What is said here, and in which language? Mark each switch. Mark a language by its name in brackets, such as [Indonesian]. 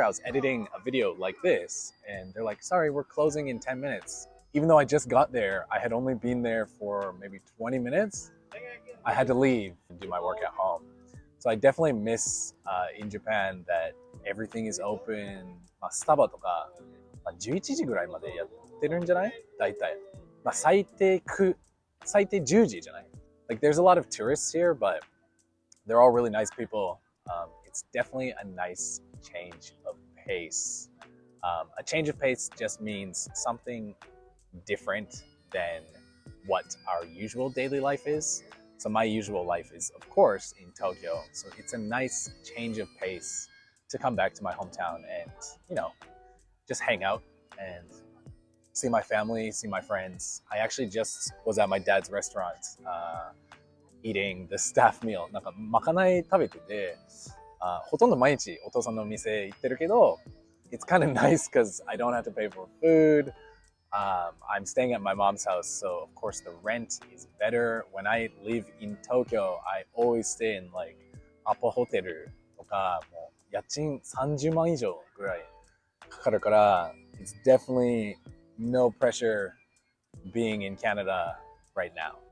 [English] I was editing a video like this, and they're like, sorry, we're closing in 10 minutes. Even though I just got there, I had only been there for maybe 20 minutes. I had to leave and do my work at home. So I definitely miss in Japan that everything is open. [Japanese] スタバとか11時ぐらいまでやってるんじゃない？大体。最低10時じゃない？ [English] Like there's a lot of tourists here, but they're all really nice people. It's definitely a nice change of pace. A change of pace just means something different than what our usual daily life is. So my usual life is, of course, in Tokyo. So it's a nice change of pace to come back to my hometown and, you know, just hang out and see my family, see my friends. I actually just was at my dad's restaurant eating the staff meal. [Japanese] なんかまかない食べてて、ほとんど毎日お父さんの店行ってるけど、 [English] it's kind of nice because I don't have to pay for food. I'm staying at my mom's house, so of course the rent is better. When I live in Tokyo, I always stay in like [Japanese] アパホテルとか、もう家賃30万以上ぐらいかかるから、 [English] it's definitely no pressure being in Canada right now.